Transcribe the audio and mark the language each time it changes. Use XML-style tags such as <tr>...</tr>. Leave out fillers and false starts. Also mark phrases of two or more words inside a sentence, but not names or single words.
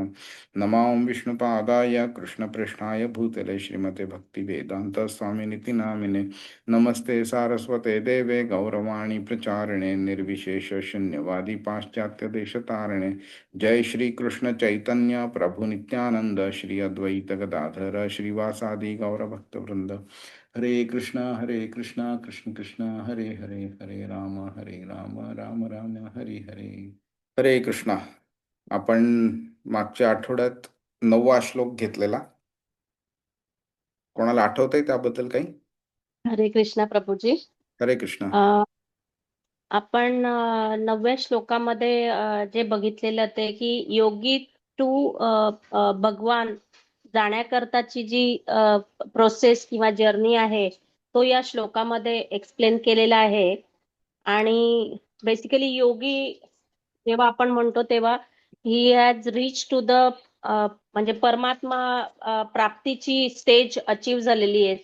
<sa>नमो विष्णुपादाय कृष्णपृष्ठाय भूतले श्रीमते भक्तिवेदांत स्वामिनिति नामिने। नमस्ते सारस्वते देवे गौरवाणी प्रचारिणे निर्विशेष शून्यवादी पाश्चात्य देशतारिणे। जय श्री कृष्ण चैतन्य प्रभु नित्यानंद श्री अद्वैत गदाधर श्रीवासादि गौरभक्त वृंद। हरे कृष्णा कृष्ण कृष्ण हरे हरे, हरे राम राम राम हरे हरे। हरे कृष्णा।</sa> <mr>आपण मागच्या आठवड्यात 9वा श्लोक घेतलेला, कोणाला आठवतंय त्याबद्दल काही? हरे कृष्णा प्रभूजी. हरे कृष्णा। आपण 9व्या श्लोकामध्ये जे बघितलेलं ते की योगी टू भगवान जाण्याकरताची जी प्रोसेस किंवा जर्नी आहे तो या श्लोकामध्ये एक्सप्लेन केलेला आहे. आणि बेसिकली योगी जेव्हा आपण म्हणतो तेव्हा</mr> <en>he has reach to the</en> <mr>म्हणजे परमात्मा प्राप्तीची स्टेज अचीव झालेली आहे.</mr>